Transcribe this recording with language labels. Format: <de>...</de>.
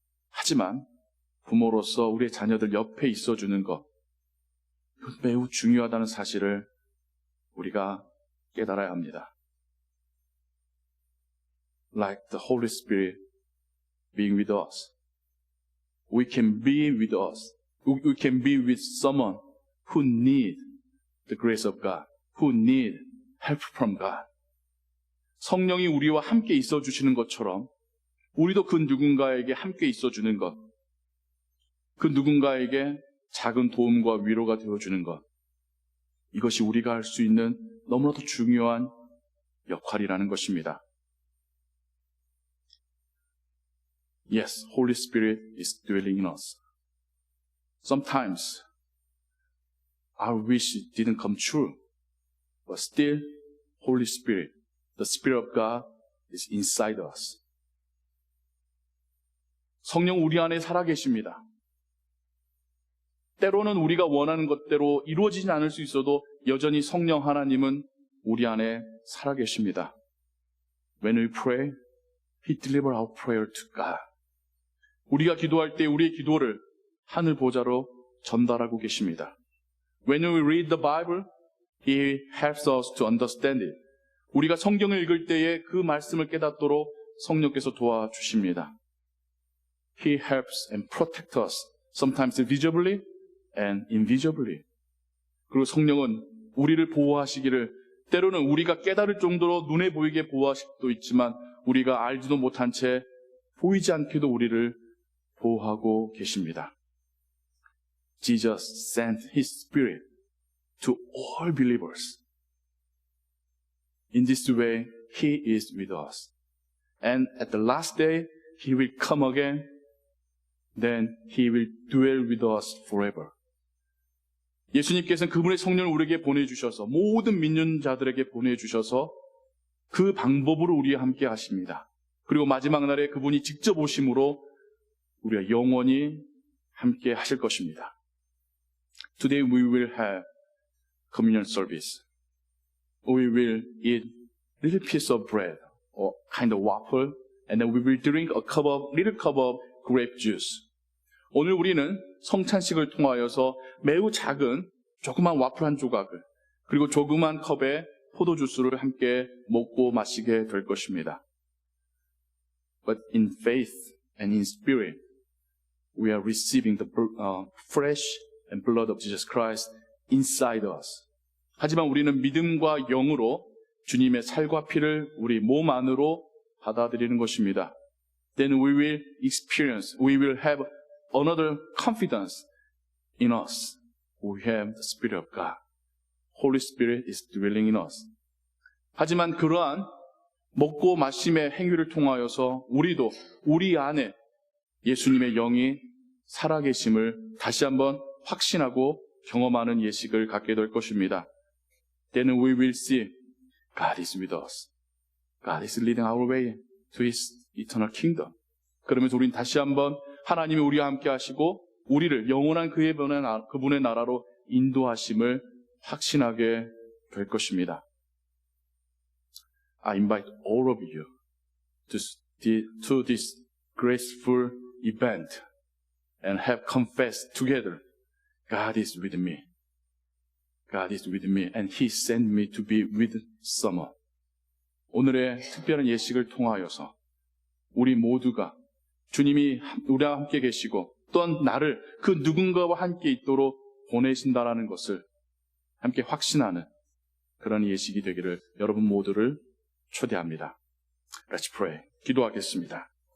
<ko>하지만 부모로서 우리의 자녀들 옆에 있어주는 것 매우 중요하다는 사실을 우리가 깨달아야 합니다.</ko> <en>Like the Holy Spirit being with us. We can be with us. We can be with someone who need the grace of God, who need help from God.</en> <ko>성령이 우리와 함께 있어 주시는 것처럼 우리도 그 누군가에게 함께 있어 주는 것, 그 누군가에게 작은 도움과 위로가 되어 주는 것, 이것이 우리가 할 수 있는 너무나도 중요한 역할이라는 것입니다.</ko> <en>Yes, Holy Spirit is dwelling in us. Sometimes our wish didn't come true, but still, Holy Spirit, the Spirit of God is inside us.</en> <ko>성령 우리 안에 살아계십니다. 때로는 우리가 원하는 것대로 이루어지지 않을 수 있어도 여전히 성령 하나님은 우리 안에 살아계십니다.</ko> <en>When we pray, He delivers our prayer to God.</en> <ko>우리가 기도할 때 우리의 기도를 하늘 보좌로 전달하고 계십니다.</ko> <en>When we read the Bible, He helps us to understand it.</en> <ko>우리가 성경을 읽을 때에 그 말씀을 깨닫도록 성령께서 도와주십니다.</ko> <en>He helps and protects us, sometimes visibly and invisibly.</en> <ko>그리고 성령은 우리를 보호하시기를 때로는 우리가 깨달을 정도로 눈에 보이게 보호하실 수도 있지만 우리가 알지도 못한 채 보이지 않게도 우리를 보호하고 계십니다.</ko> <en>Jesus sent His Spirit to all believers. In this way, He is with us. And at the last day, He will come again. Then He will dwell with us forever.</en> <ko>예수님께서는 그분의 성령을 우리에게 보내주셔서 모든 믿는 자들에게 보내주셔서 그 방법으로 우리와 함께 하십니다. 그리고 마지막 날에 그분이 직접 오심으로 우리가 영원히 함께 하실 것입니다.</ko> <en>Today we will have communion service. We will eat little piece of bread or kind of waffle, and then we will drink little cup of grape juice.</en> <ko>오늘 우리는 성찬식을 통하여서 매우 작은 조그만 와플 한 조각을 그리고 조그만 컵에 포도주스를 함께 먹고 마시게 될 것입니다.</ko> <en>But in faith and in spirit, we are receiving the flesh and blood of Jesus Christ inside us.</en> <ko>하지만 우리는 믿음과 영으로 주님의 살과 피를 우리 몸 안으로 받아들이는 것입니다.</ko> <en>Then we will have another confidence in us. We have the Spirit of God. Holy Spirit is dwelling in us.</en> <ko>하지만 그러한 먹고 마심의 행위를 통하여서 우리도 우리 안에 예수님의 영이 살아계심을 다시 한번 확신하고 경험하는 예식을 갖게 될 것입니다.</ko> <en>Then we will see God is with us. God is leading our way to His eternal kingdom.</en> <ko>그러면서 우리는 다시 한번 하나님이 우리와 함께 하시고 우리를 영원한 그분의 나라로 인도하심을 확신하게 될 것입니다.</ko> <en>I invite all of you to this graceful event and have confessed together, God is with me. God is with me and He sent me to be with someone.</en> <ko>오늘의 특별한 예식을 통하여서 우리 모두가 주님이 우리와 함께 계시고 또한 나를 그 누군가와 함께 있도록 보내신다라는 것을 함께 확신하는 그런 예식이 되기를 여러분 모두를 초대합니다.</ko> <en>Let's pray.</en> <ko>기도하겠습니다.</ko>